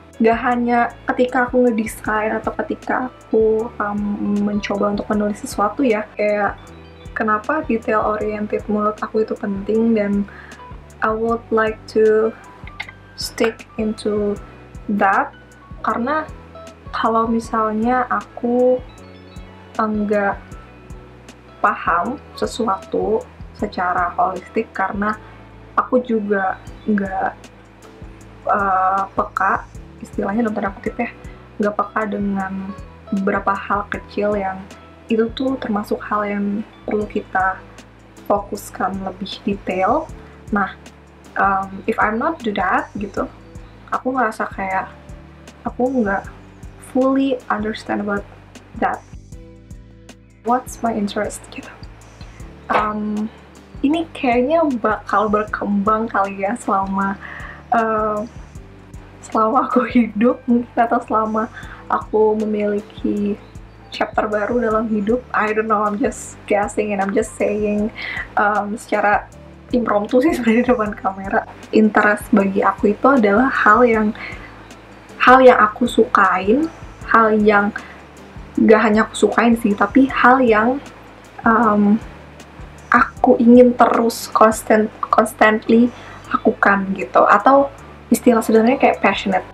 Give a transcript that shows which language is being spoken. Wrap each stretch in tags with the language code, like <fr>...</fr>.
<id>Gak hanya ketika aku ngedesain atau ketika aku mencoba untuk menulis sesuatu ya, kayak kenapa detail oriented menurut aku itu penting, dan</id> <en>I would like to stick into that,</en> <id>karena kalau misalnya aku enggak paham sesuatu secara holistik, karena aku juga enggak peka, istilahnya dalam tanda kutip ya, nggak peka dengan beberapa hal kecil yang itu tuh termasuk hal yang perlu kita fokuskan lebih detail.</id> <en>Nah, if I'm not do that</en> <id>gitu, aku ngerasa kayak aku nggak</id> <en>fully understand about that. What's my interest gitu.</en> <id>Ini kayaknya bakal berkembang kali ya selama aku hidup mungkin, atau selama aku memiliki chapter baru dalam hidup.</id> <en>I don't know, I'm just guessing and I'm just saying</en> <id>secara impromptu sih sebenarnya di depan kamera. Interest bagi aku itu adalah hal yang aku sukain, hal yang gak hanya aku sukain sih, tapi hal yang aku ingin terus constantly lakukan gitu, atau istilah sebenarnya kayak passionate.</id>